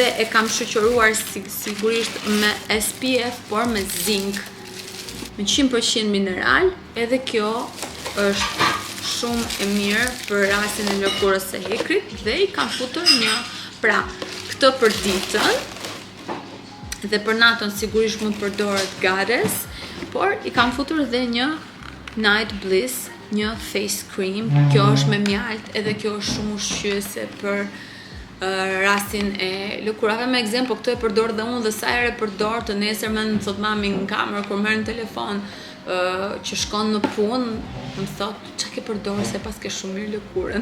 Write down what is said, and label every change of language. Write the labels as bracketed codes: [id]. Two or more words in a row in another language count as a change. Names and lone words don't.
[sq] e kam shoqëruar sigurisht me SPF, por me zink, me 100% mineral, edhe kjo është shumë e mirë për rastin e lëkurës së hekrit dhe i kam futur pra këtë për ditën dhe për natën sigurisht më përdoret Goddess, por i kam futur dhe një Night Bliss, një [en] face cream. [sq] Kjo është me mjalt edhe kjo është shumë ushqyese për rastin e lëkurave. Me ekzemplo, këto e përdor dhe unë dhe sa herë e përdor të nesër më në thot mami në kamerë kur merr në telefon që shkon në punë, më thot çka ke përdor se pas ke shumë mirë lëkurën.